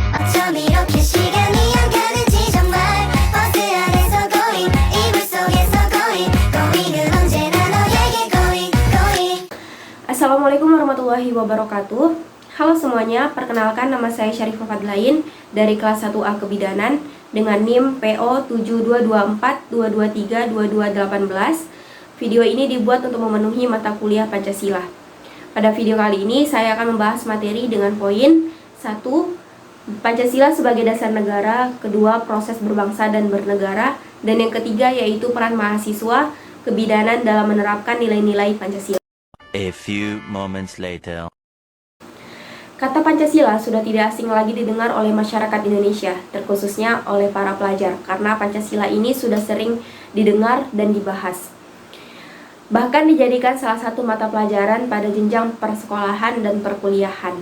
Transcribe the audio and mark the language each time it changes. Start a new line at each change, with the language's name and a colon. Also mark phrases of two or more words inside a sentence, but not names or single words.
Korean: 좀 이렇게 시간이 안 가는지 정말 버스 안에서 going 이불 속에서 going은 언제나 너에게 going.
Arabic: السلام عليكم ورحمة الله وبركاته.
Indonesian: Halo semuanya, perkenalkan nama saya Syarifah Fadlain dari kelas 1A Kebidanan dengan NIM PO 722422322218. Video ini dibuat untuk memenuhi mata kuliah Pancasila. Pada video kali ini saya akan membahas materi dengan poin 1. Pancasila sebagai dasar negara, kedua proses berbangsa dan bernegara, dan yang ketiga yaitu peran mahasiswa kebidanan dalam menerapkan nilai-nilai Pancasila.
English: A few moments later.
Indonesian: Kata Pancasila sudah tidak asing lagi didengar oleh masyarakat Indonesia, terkhususnya oleh para pelajar, karena Pancasila ini sudah sering didengar dan dibahas. Bahkan dijadikan salah satu mata pelajaran pada jenjang persekolahan dan perkuliahan.